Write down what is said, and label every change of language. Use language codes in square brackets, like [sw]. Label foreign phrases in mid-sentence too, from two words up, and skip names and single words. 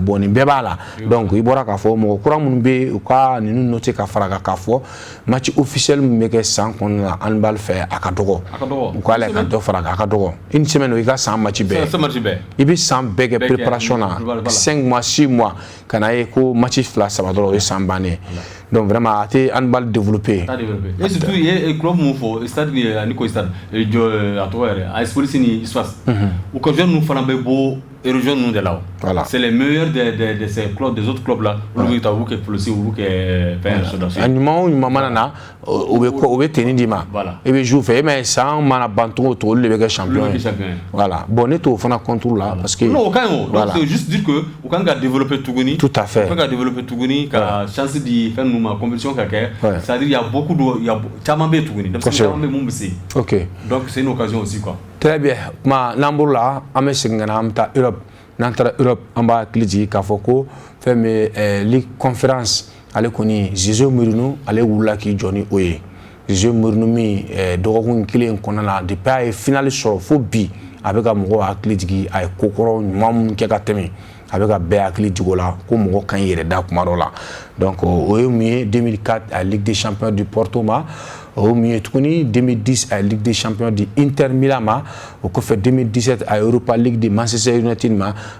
[bm] bon nin bɛɛ b'a la donc i bɔra k'a fɔ mɔgɔ kura minnu bɛ u ka ninnu noter ka fara kan k'a fɔ [fr] match officiel [bm] min bɛ kɛ san kɔnɔna na handball fɛ a ka dɔgɔ u k'a lajɛ ka dɔ fara kan a ka dɔgɔ [fr] une semaine [bm] i ka san match bɛɛ i bɛ san bɛɛ kɛ préparation na [fr] 5 mois 6 mois [bm] ka na ye ko match 2 3 dɔrɔn o ye san bannen [fr] donc vraiment [bm] a tɛ [fr] handball développé et surtout il y a club [bm] mun fɔ stade ni ko stade jɔ a tɔgɔ yɛrɛ a sports ni espace u ka jeunes ninnu fana bɛ bɔ région ninnu de la [fr] voilà c'est les meilleurs de ces clubs des autres clubs là [bm] olu bɛ taa olu kɛ polisi olu kɛ fɛn soldats a ɲuman o ɲuman mana na o bɛ tenni di ma i bɛ joue fɛ mais san mana ban cogo o cogo olu de bɛ kɛ champion ye [fr] voilà bon [bm] ne t'o fana contour la [fr] parce que [bm] non o ka ɲi o [fr] donc c'est juste dire que [bm] u kan ka développer tuguni [fr] tout à fait [bm] u kan ka développer tuguni ka chance di fɛn ninnu ma compétition ka kɛ [fr] c'est à dire il y a beaucoup de il y a [bm] caman bɛ yen tuguni donc caman bɛ mun bɛ se [fr] ok donc c'est une occasion aussi quoi très bien [bm] kuma n'an bɔra la an bɛ segin ka na an bɛ taa Europe n'an taara Europe an b'a hakili jigin k'a fɔ ko fɛn bɛ Ligue conférence ale kɔni Jose Mourinho ale wulila k'i jɔ ni o ye Jose Mourinho min dɔgɔkun kelen kɔnɔna na depuis a ye finale sɔrɔ fo bi a bɛ ka mɔgɔw hakili jigin a ye ko kɔrɔ ɲuman minnu kɛ ka tɛmɛ a bɛ ka bɛɛ hakili jigin o la ko mɔgɔ kan yɛrɛ da kuma dɔ la donc o ye mun ye 2004 a Ligue des champions du Porto ma o mun ye tuguni 2010 a Ligue des champions du Inter Milan ma o kɔfɛ 2017 a Europa League de Manchester United ma